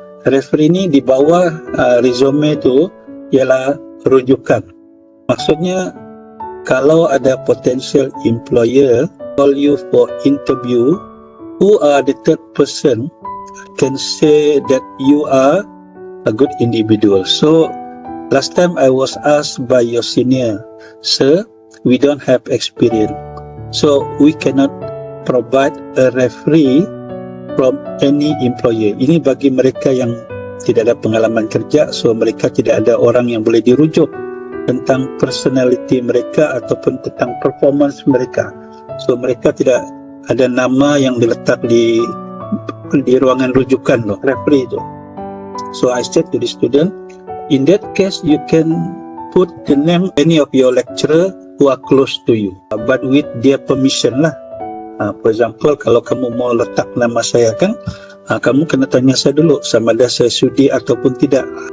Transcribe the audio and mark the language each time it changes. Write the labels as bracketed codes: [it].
[ms] Referee ni di bawah resume tu ialah rujukan. Maksudnya kalau ada [en] potential employer call you for interview, who are the third person can say that you are a good individual. So last time I was asked by your senior, sir, we don't have experience, so we cannot provide a referee from any employer. [ms] Ini bagi mereka yang tidak ada pengalaman kerja, so mereka tidak ada orang yang boleh dirujuk tentang personality mereka ataupun tentang performance mereka. So mereka tidak ada nama yang diletak di ruangan rujukan loh, referee itu. [en] So I said to the student, in that case you can put the name any of your lecturer who are close to you, but with their permission lah. For example, [ms] kalau kamu mau letak nama saya kan, kamu kena tanya saya dulu sama ada saya sudi ataupun tidak.